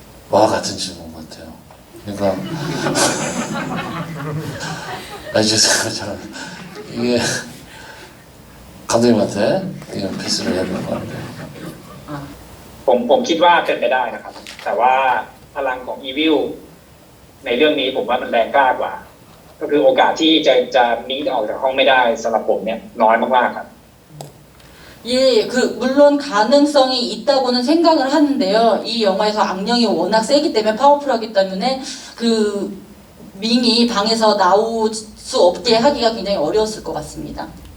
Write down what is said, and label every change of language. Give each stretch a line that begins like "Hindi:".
Korean: 와 같은 질문 같아요. 그러니까 죄송합니다. 이게 감독님한테 이건 패스를 해야 될 것 같아요.
Thai: ผมคิดว่าเป็นไปได้นะครับแต่ว่าพลังของอีวิลในเรื่องนี้ผมว่ามันแรงกล้ากว่าก็คือโอกาสที่จะมิ้งออกจากห้องไม่ได้สำหรับผมเนี่ยน้อยมากๆครับ
Korean: 예, 물론 가능성이 있다고는 생각을 하는데요. 이 영화에서 악령이 워낙 세기 때문에 파워풀하기 때문에 그 밍이 방에서 나올 수 없게 하기가 굉장히 어려웠을 것 같습니다.